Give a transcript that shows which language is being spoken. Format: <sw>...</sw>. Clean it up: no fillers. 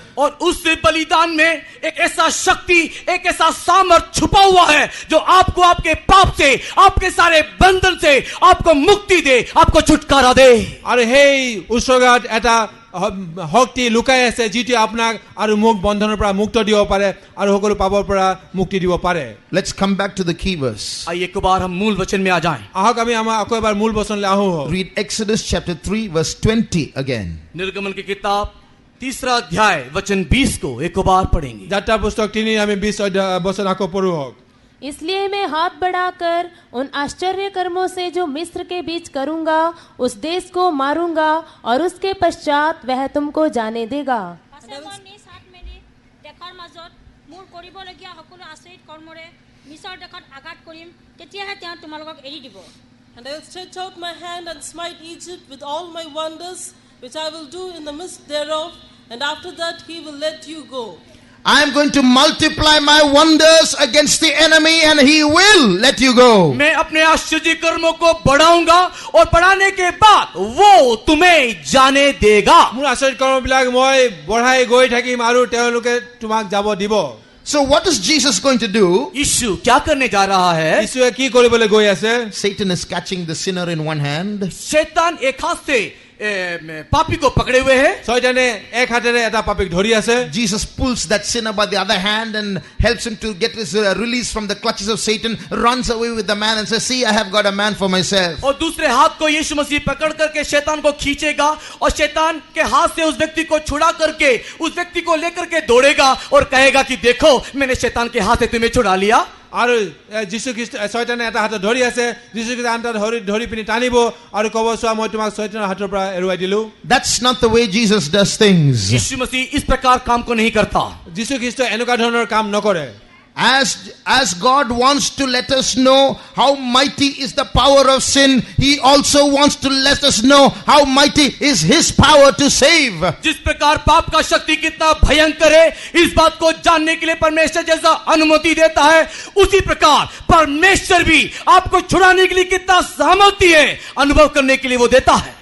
<hi>और उस बलिदान में एक ऐसा शक्ति, एक ऐसा सामर्थ छुपा हुआ है जो आपको आपके पाप से, आपके सारे बंधन से आपको मुक्ति दे, आपको छुटकारा दे।</hi> <as>আৰু সেই উচৰ্গাত এটা শক্তি লুকাই আছে যিটো আপোনাক আৰু মোক বন্ধনৰ পৰা মুক্ত দিব পাৰে আৰু সকলো পাপৰ পৰা মুক্তি দিব পাৰে।</as> <en>Let's come back to the key verse.</en> <hi>आइए एक बार हम मूल वचन में आ जाएं।</hi> <as>আহক আমি আমাৰ আকৌ এবাৰ মূল বচনলৈ আহোঁ।</as> <en>Read Exodus chapter 3 verse 20 again.</en> <hi>निर्गमन की किताब 3रा अध्याय वचन 20 को एक बार पढ़ेंगे।</hi> <as>যাত্ৰা পুস্তক 3 আমি 20 বচন আকৌ পঢ়ো।</as> <hi>इसलिए मैं हाथ बढ़ाकर उन आश्चर्य कर्मों से जो मिस्र के बीच करूंगा उस देश को मारूंगा और उसके पश्चात वह तुमको जाने देगा।</hi> <as>পাছে মই নিজ হাত মেলি দেশৰ মাজত মোৰ কৰিবলগীয়া সকলো আচৰিত কৰ্মৰে মিছৰ দেশত আঘাত কৰিম, তেতিয়াহে তেওঁ তোমালোকক এৰি দিব।</as> <en>And I will stretch out my hand and smite Egypt with all my wonders, which I will do in the midst thereof, and after that he will let you go. I am going to multiply my wonders against the enemy and he will let you go.</en> <hi>मैं अपने आश्चर्य कर्मों को बढ़ाऊंगा और बढ़ाने के बाद वो तुम्हें जाने देगा।</hi> <as>মোৰ আচৰিত কৰ্মবিলাক মই বঢ়াই গৈ থাকিম আৰু তেওঁলোকে তোমাক যাব দিব।</as> <en>So what is Jesus going to do?</en> <hi>यीशु क्या करने जा रहा है?</hi> <as>যীশুৱে কি কৰিবলৈ গৈ আছে?</as> <en>Satan is catching the sinner in one hand.</en> <hi>शैतान एक हाथ से पापी को पकड़े हुए है।</hi> <as>শয়তানে এক হাতেৰে এটা পাপীক ধৰি আছে।</as> <en>Jesus pulls that sinner by the other hand and helps him to get his release from the clutches of Satan, runs away with the man and says, see, I have got a man for myself.</en> <hi>और दूसरे हाथ को यीशु मसीह पकड़ करके शैतान को खींचेगा और शैतान के हाथ से उस व्यक्ति को छुड़ा करके उस व्यक्ति को लेकर के दौड़ेगा और कहेगा कि देखो मैंने शैतान के हाथ से तुम्हें छुड़ा लिया।</hi> <as>আৰু যীশু খ্ৰীষ্ট শয়তানে এটা হাতত ধৰি আছে, যীশু খ্ৰীষ্ট আনটা ধৰি পিনি টানিব আৰু ক'ব চোৱা মই তোমাক শয়তানৰ হাতৰ পৰা এৰুৱাই দিলো।</as> <en>That's not the way Jesus does things.</en> <hi>यीशु मसीह इस प्रकार काम को नहीं करता।</hi> <as>যীশু খ্ৰীষ্ট এনেকুৱা ধৰণৰ কাম নকৰে।</as> <en>As God wants to let us know how mighty is the power of sin, he also wants to let us know how mighty is his power to save.</en> <hi>जिस प्रकार पाप का शक्ति कितना भयंकर है इस बात को जानने के लिए परमेश्वर जैसा अनुमति देता है, उसी प्रकार परमेश्वर भी आपको छुड़ाने के लिए कितना सामर्थ्य है अनुभव करने के लिए वो देता है।</hi>